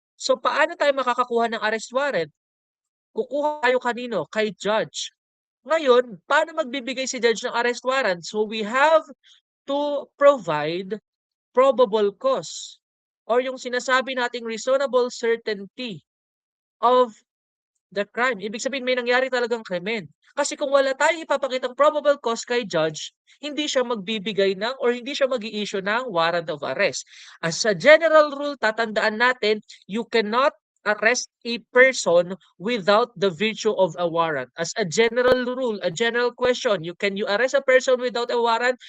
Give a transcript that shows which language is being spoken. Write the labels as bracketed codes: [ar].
[tl] So paano tayo makakakuha ng arrest warrant? Kukuha tayo kanino? Kay judge. Ngayon, paano magbibigay si judge ng arrest warrant? [en] So we have to provide probable cause or [tl] yung sinasabi nating [en] reasonable certainty of the crime. [tl] Ibig sabihin may nangyari talagang krimen. Kasi kung wala tayong ipapakitang probable cause kay judge, hindi siya magbibigay ng or hindi siya mag-i-issue ng warrant of arrest. [en] As a general rule, [tl] tatandaan natin, [en] you cannot arrest a person without the virtue of a warrant. As a general rule, a general question, can you arrest a person without a warrant?